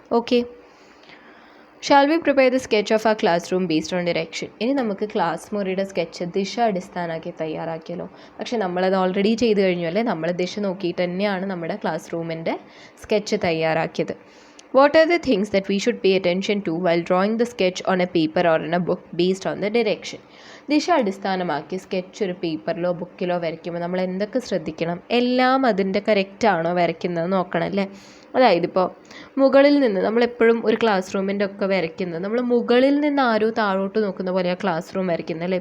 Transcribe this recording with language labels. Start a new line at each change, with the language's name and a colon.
English: Okay, shall we prepare the sketch of ആ classroom based on direction.
Malayalam: ഇനി നമുക്ക് class മുറിയുടെ sketch ദിശ അടിസ്ഥാനമാക്കി തയ്യാറാക്കിയല്ലോ. പക്ഷെ നമ്മളത് ഓൾറെഡി ചെയ്ത് കഴിഞ്ഞു അല്ലേ. നമ്മൾ ദിശ നോക്കിയിട്ട് തന്നെയാണ് നമ്മുടെ ക്ലാസ് റൂമിൻ്റെ സ്കെച്ച് തയ്യാറാക്കിയത്.
English: What are the things that we should pay attention to while drawing the sketch on a paper or in a book based on the direction?
Malayalam: ദിശ അടിസ്ഥാനമാക്കി സ്കെച്ച് ഒരു പേപ്പറിലോ ബുക്കിലോ വരയ്ക്കുമ്പോൾ നമ്മൾ എന്തൊക്കെ ശ്രദ്ധിക്കണം? എല്ലാം അതിൻ്റെ കറക്റ്റാണോ വരയ്ക്കുന്നത് നോക്കണം അല്ലേ. അതായത് ഇപ്പോൾ മുകളിൽ നിന്ന് നമ്മളെപ്പോഴും ഒരു ക്ലാസ് റൂമിൻ്റെ ഒക്കെ വരയ്ക്കുന്നത് നമ്മൾ മുകളിൽ നിന്ന് ആരോ താഴോട്ട് നോക്കുന്ന പോലെയാണ് ക്ലാസ് റൂം വരയ്ക്കുന്നത് അല്ലേ.